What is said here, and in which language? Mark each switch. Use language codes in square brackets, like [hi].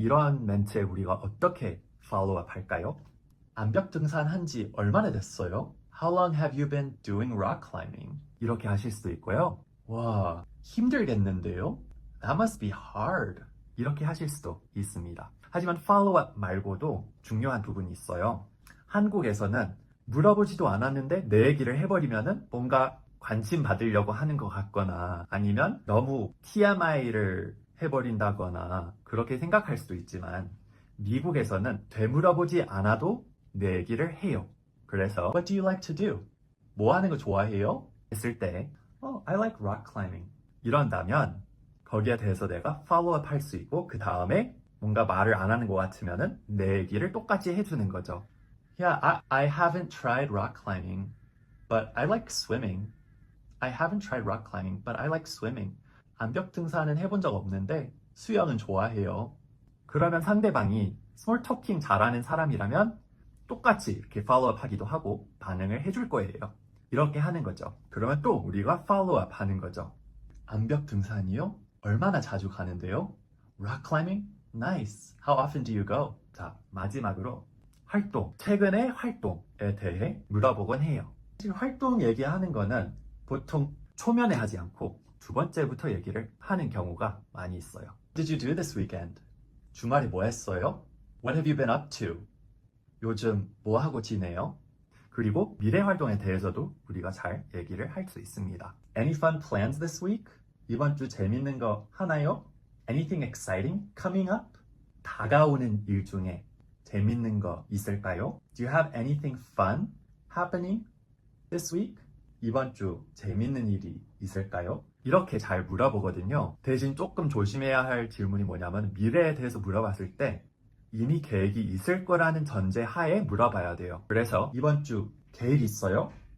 [ko] 이런 멘트에 우리가 어떻게 follow-up 할까요? 암벽 등산 한지 얼마나 됐어요? [en] How long have you been doing rock climbing? [ko] 이렇게 하실 수도 있고요. 와, 힘들겠는데요? [en] That must be hard. [ko] 이렇게 하실 수도 있습니다. 하지만 follow-up 말고도 중요한 부분이 있어요. 한국에서는 물어보지도 않았는데 내 얘기를 해버리면은 뭔가 관심 받으려고 하는 것 같거나 아니면 너무 TMI를 해버린다거나 그렇게 생각할 수도 있지만 미국에서는 되물어보지 않아도 내 얘기를 해요. 그래서 [en] What do you like to do? [ko] 뭐 하는 거 좋아해요? 했을 때 [en] I like rock climbing. [ko] 이런다면 거기에 대해서 내가 팔로우업 할 수 있고 그 다음에 뭔가 말을 안 하는 것 같으면은 내 얘기를 똑같이 해주는 거죠. [en] Yeah, I haven't tried rock climbing, but I like swimming. I haven't tried rock climbing, but I like swimming. [ko] 암벽 등산은 해본 적 없는데 수영은 좋아해요. 그러면 상대방이 스몰 토킹 잘하는 사람이라면 똑같이 이렇게 팔로우업 하기도 하고 반응을 해줄 거예요. 이렇게 하는 거죠. 그러면 또 우리가 팔로우업 하는 거죠. 암벽 등산이요? 얼마나 자주 가는데요? [en] Rock climbing? Nice. How often do you go? [ko] 자, 마지막으로 활동. 최근의 활동에 대해 물어보곤 해요. 지금 활동 얘기하는 거는 보통 초면에 하지 않고 두 번째부터 얘기를 하는 경우가 많이 있어요. [en] What did you do this weekend? [ko] 주말에 뭐 했어요? [en] What have you been up to? [ko] 요즘 뭐 하고 지내요? 그리고 미래 활동에 대해서도 우리가 잘 얘기를 할 수 있습니다. [en] Any fun plans this week? [ko] 이번 주 재밌는 거 하나요? [en] Anything exciting coming up? [ko] 다가오는 일 중에 재밌는 거 있을까요? [en] Do you have anything fun happening this week? [ko] 이번 주 재밌는 일이 있을까요? 이렇게 잘 물어보거든요. 대신 조금 조심해야 할 질문이 뭐냐면 미래에 대해서 물어봤을 때 이미 계획이 있을 거라는 전제 하에 물어봐야 돼요. 그래서 이번 주 계획 있어요?